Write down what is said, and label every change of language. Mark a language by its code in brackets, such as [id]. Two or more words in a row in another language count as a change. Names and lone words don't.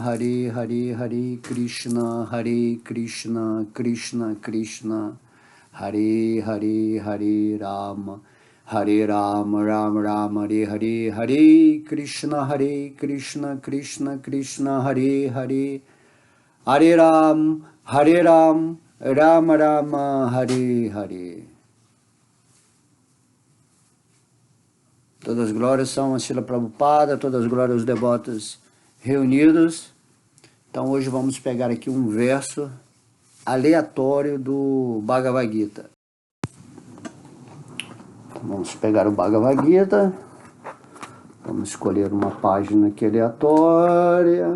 [sa] Hare Hare Hare Krishna Krishna Krishna Hare Hare Hare Rama Rama Rama Hare Hare Hare Krishna Krishna Krishna Hare Hare Hare Ram Rama Rama Hare Hare. [pt] Todas as glórias são a Srila Prabhupada, todas as glórias aos devotos reunidos. Então hoje vamos pegar aqui um verso aleatório do Bhagavad Gita. Vamos pegar o Bhagavad Gita, vamos escolher uma página aqui aleatória.